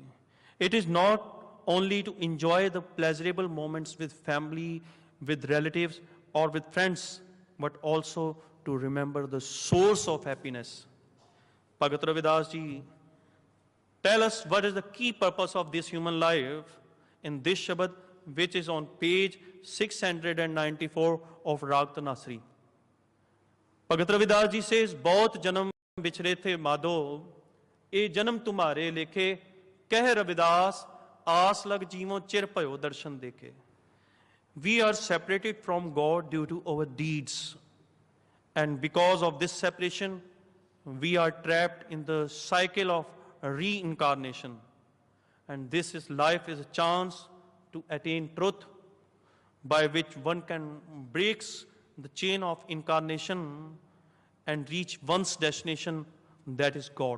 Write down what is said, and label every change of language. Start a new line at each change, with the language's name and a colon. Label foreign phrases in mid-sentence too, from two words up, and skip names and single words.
English: It is not only to enjoy the pleasurable moments with family, with relatives, or with friends, but also to remember the source of happiness. Bhagat Ravidas Ji tell us what is the key purpose of this human life in this Shabad, which is on page 694 of Rag Tanasri. Bhagat Ravidas Ji says,
Punjabi: "ਬਹੁਤ ਜਨਮ ਬਿਛੁਰੇ ਥੇ ਮਾਧੋ, ਇਹ ਜਨਮ ਤੁਮ੍ਹਾਰੇ ਲੇਖੇ, ਕਹਿ ਰਵਿਦਾਸ, ਆਸ ਲਗ ਜੀਵੋ ਚਿਰ ਭਯੋ ਦਰਸਨ ਦੇਖੇ.
English: We are separated from God due to our deeds. And because of this separation, we are trapped in the cycle of reincarnation. And this is life is a chance to attain truth by which one can break the chain of incarnation and reach one's destination, that is God.